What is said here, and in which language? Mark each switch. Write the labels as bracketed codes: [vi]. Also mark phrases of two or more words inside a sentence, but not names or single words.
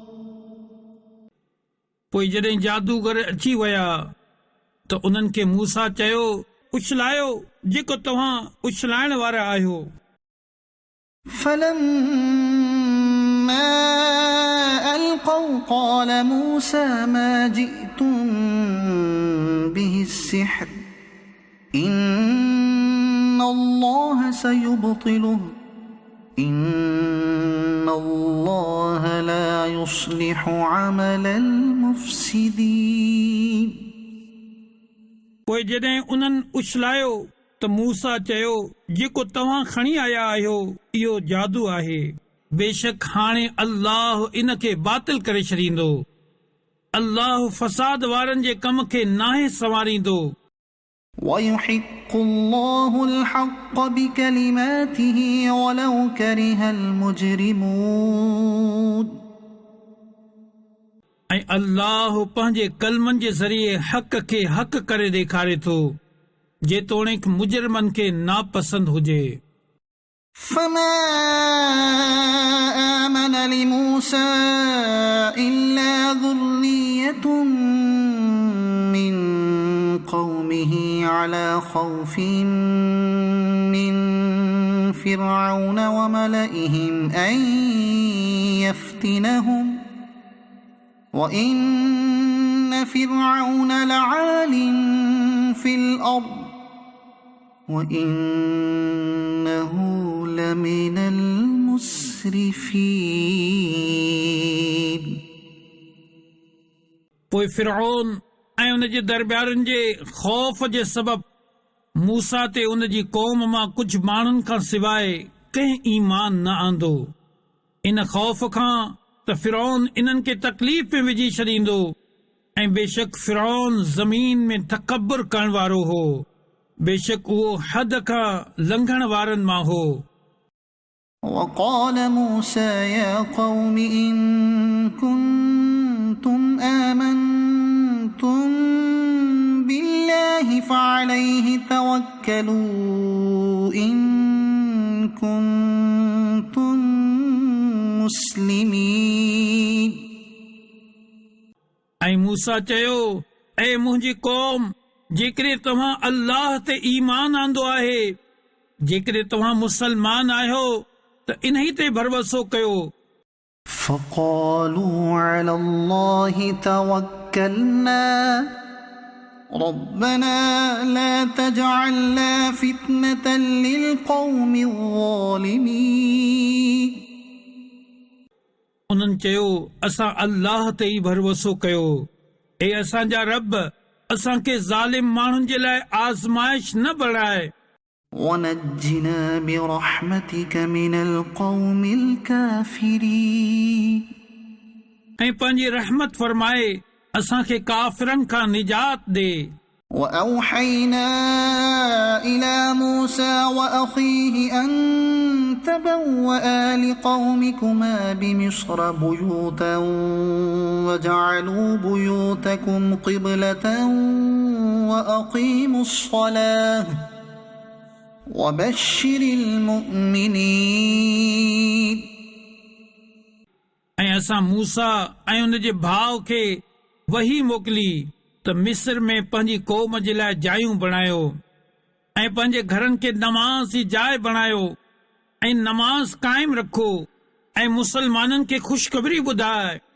[sd] पोइ जॾहिं जादूगर अची विया त उन्हनि खे मूसा चयो उछलायो जेको तव्हां उछलाइण वारा आहियो. [ar] فلما ألقوا قال موسى ما جئتم به السحر إن الله سيبطله إن الله لا يصلح عمل المفسدين. [sd] पोइ जॾहिं उन्हनि उछलायो त मूसा चयो जेको तव्हां खणी आया आहियो इहो जादू आहे बेशक हाणे अल्लाह इन खे बातिल करे छॾींदो. अल्लाह फसाद वारनि जे कम खे नाहे संवारींदो. [ar] ويحق الله الحق بكلماته ولو كره المجرمون. [sd] ऐं अल्लाह पंहिंजे कलमनि जे ज़रिए हक़ खे हक़ करे ॾेखारे थो जेतोणीकि मुजरिमनि खे नापसंद हुजे. [ar] فما آمن لموسى إلا ذرية من قومه على خوف من فرعون وملئهم أن يفتنهم وإن فرعون لعال في الأرض وإنه لمن المسرفين. [sd] पोइ फिरऔन ऐं उन जे दरबारनि जे ख़ौफ़ जे सबब मूसा ते उन जी क़ौम मां कुझु माण्हुनि खां सवाइ कंहिं ईमान न आंदो. इन ख़ौफ़ खां त फिरऔन इन्हनि खे तकलीफ़ में विझी छॾींदो ऐं बेशक फिरऔन ज़मीन में तकब्बुर करण वारो हो बेशक उहो हद खां लंघण वारनि मां हो. [ar] وقال موسى يا قوم إن كنتم آمنتم بالله فعليه توكلوا إن كنتم مسلمين. [sd] ऐं मूसा चयो ऐ मुंहिंजी क़ौम जेकॾहिं तव्हां अल्लाह ते ईमान आंदो आहे जेकॾहिं तव्हां मुसलमान आहियो त इन्ही ते भरोसो कयो. [ar] فقالوا على الله توكلنا ربنا لا تجعلنا فتنة للقوم الظالمين. [sd] उन्हनि चयो असां अल्लाह ते ई भरोसो कयो। ए असांजा रब असांखे ज़ालिम माण्हुनि जे लाइ आज़माइश न बणाए। [ar] ونجنا برحمتك من القوم الكافرين [sd] ऐं पंहिंजी रहमत फरमाए असांखे काफ़िरनि खां निजात ॾे। [ar] وأوحينا إلى موسى وأخيه أن تبوأ لقومكما بمصر بيوتا وجعلوا بيوتكم قبلة وأقيموا الصلاة وبشر المؤمنين [sd] ऐं असां मूसा ऐं उन जे भाउ खे वही मोकिली त मिस्र में पंहिंजी क़ौम जे लाइ जायूं बणायो ऐं पंहिंजे घरनि खे नमाज़ जी जाइ बणायो ऐं नमाज़ क़ाइम रखो ऐं मुसलमाननि खे ख़ुशख़बरी ॿुधाए।